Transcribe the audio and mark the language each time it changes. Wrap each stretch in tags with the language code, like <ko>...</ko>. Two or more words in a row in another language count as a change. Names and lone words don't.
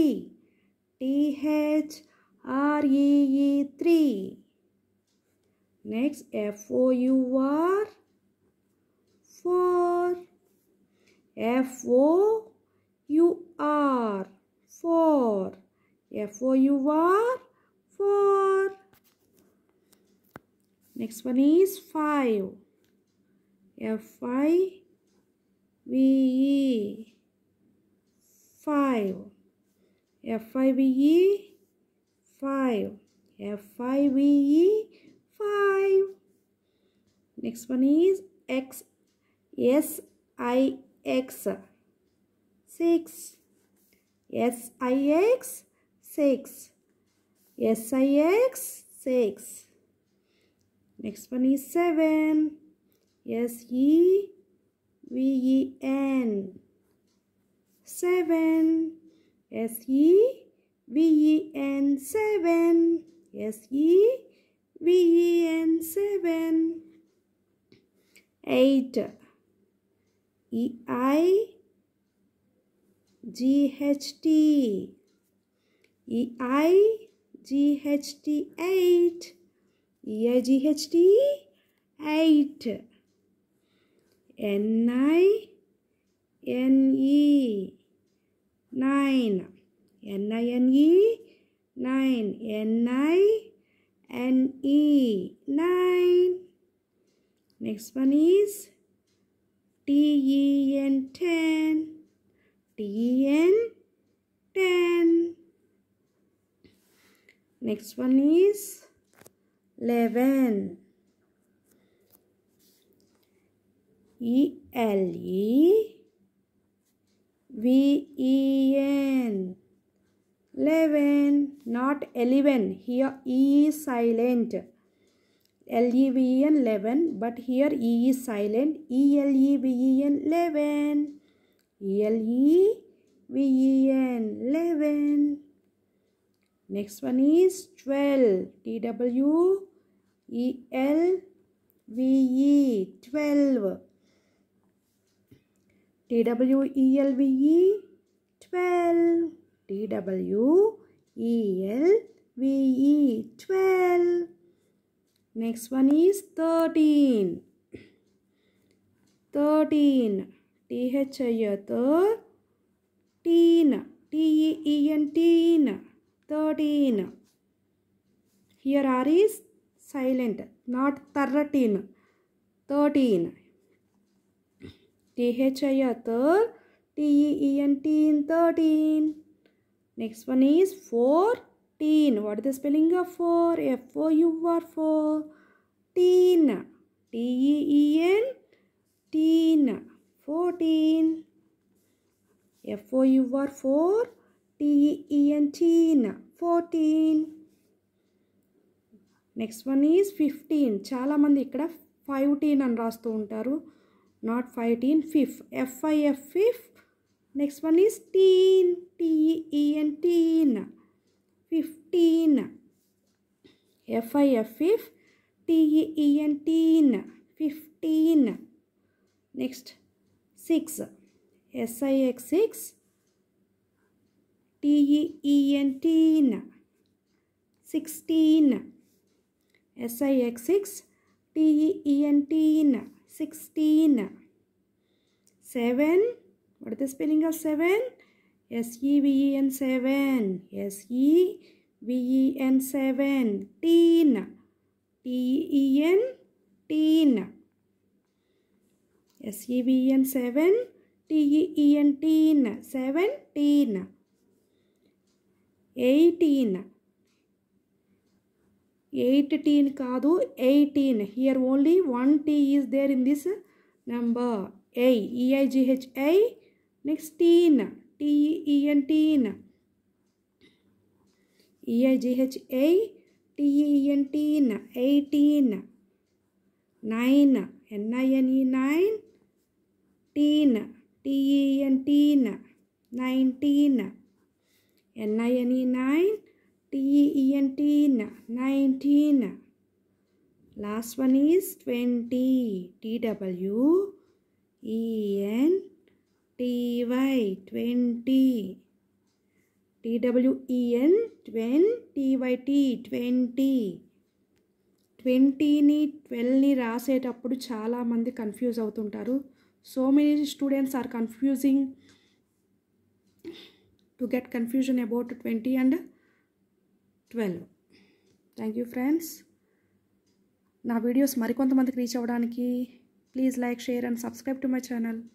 <en>T H R E E 3. Next F O U R 4. F O U R 4. F O U R 4. Next one is 5. F I V E 5. F I V E 5. F I V E 5. Next one is X S I X 6. S I X 6. S I X 6. Next one is 7. S E V E N 7. S E V E N 7. S E V E N 7. 8. E I G H T. E I G H T 8. E I G H T 8. N I N E 9. N I N E 9. N I N E 9. Next one is T E N 10. T E N 10. Next one is 11. E L E V E N 11, not 11. Here E is silent. L E V E N 11, but here E is silent. E L E V E N 11. E L E V E N 11. Next one is 12. T W E L V E 12. T W E L V E 12. T W E L V E 12. Next one is 13. 13. T H I 13. T E E N teen. 13. Here R is silent, not 13. 13. T H I T E E N teen 13. Next one is 14. What is the spelling of 4? F O U R 4. Teen. T E E N teen 14. F O U R 4. T E E N teen 14. Next one is 15.</en> <te>చాలా మంది ఇక్కడ 15 అని రాస్తూ ఉంటారు.</te> <en>Not 15. Fifth. F I F fifth. Next one is teen. T E E N teen 15. F I F fifth. T E E N teen 15. Next 6. S I X 6. T-E-E-N-Teen. 16. S-I-X-6 T-E-E-N-Teen. 16. 7. What is the spelling of 7? S-E-V-E-N 7. S-E-V-E-N 7. Teen. T-E-E-N teen. S-E-V-E-N 7. T-E-E-N teen. 17. 18.</en> <te>18 కాదు 18.</te> <en>Here only one T is there in this number. A. E-I-G-H-I. Next teen. T-E-E-N teen. E-I-G-H-A. T-E-E-N teen. 18. 9. N-I-N-E 9. Teen. T-E-E-N teen. 19. N-I-N-E 9. T-E-E-N teen. 19. Last one is 20. T-W-E-N-T-Y 20. T-W-E-N 20. 20.</en> <te>20ని 12ని రాసేటప్పుడు చాలామంది కన్ఫ్యూజ్ అవుతుంటారు.</te> <en>so many students are confusing to get confusion about 20 and 12. thank you friends.</en> <te>నా వీడియోస్ మరికొంతమందికి రీచ్ అవ్వడానికి</te> <en>please like, share and subscribe to my channel.</en>